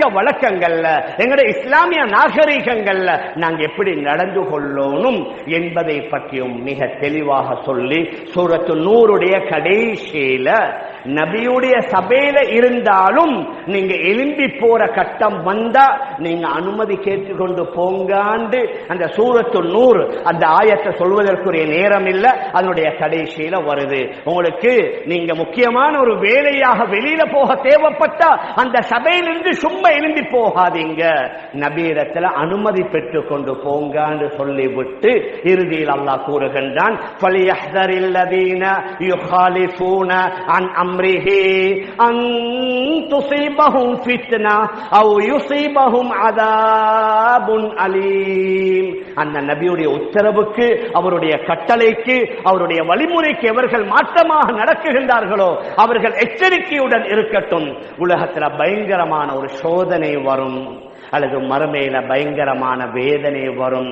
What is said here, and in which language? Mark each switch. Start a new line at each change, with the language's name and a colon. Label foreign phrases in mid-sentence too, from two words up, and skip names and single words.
Tamil: வழக்கங்கள்ல, எங்களுடைய இஸ்லாமிய நாகரிகங்கள்ல நாங்க எப்படி நடந்து கொள்ளணும் என்பதை பற்றியும் மிக தெளிவாக சொல்லி, சூரத்து நூருடைய கடைசி நபியுடைய சபையில இருந்தாலும் நீங்க எழும்பி போற கட்டம் வந்தா நீங்க அனுமதி கேட்டுக்கொண்டு போங்காண்டு அந்த சூரத்து நூர் அந்த ஆயத்தை சொல்வதற்குரிய நேரம் இல்ல, அதனுடைய கடைசியில வருது. உங்களுக்கு நீங்க முக்கியமான ஒரு வேலையாக வெளியில போக தேவைப்பட்டா அந்த சபையிலிருந்து சும்மா எழும்பி போகாதீங்க, நபியிடத்துல அனுமதி பெற்றுக் கொண்டு போங்காண்டு சொல்லிவிட்டு இறுதியில் அல்லாஹ் கூறுகின்றான்,
Arabic: عن أمره أن تصيبهم فتنة أو يصيبهم عذاب أليم.
Tamil: அந்த நபியுடைய உத்தரவுக்கு, அவருடைய கட்டளைக்கு, அவருடைய வழிமுறைக்கு எவர்கள் மாற்றமாக நடக்குகின்றார்களோ அவர்கள் எச்சரிக்கையுடன் இருக்கட்டும். உலகத்துல பயங்கரமான ஒரு சோதனை வரும், அல்லது மறுமையில பயங்கரமான வேதனை வரும்.